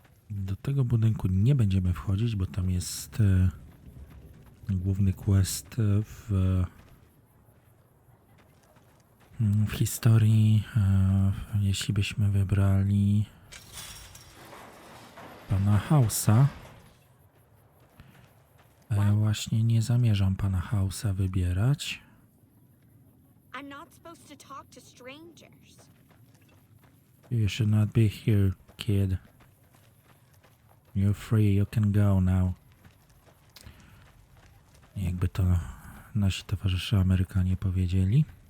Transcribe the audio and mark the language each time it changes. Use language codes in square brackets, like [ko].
[pl] Do tego budynku nie będziemy wchodzić, bo tam jest główny quest w historii. Jeśli byśmy wybrali pana House'a, właśnie nie zamierzam pana House'a wybierać. [en] I'm not supposed to talk to strangers. You should not be here, kid. You're free, you can go now. [pl] Jakby to nasi towarzysze Amerykanie powiedzieli.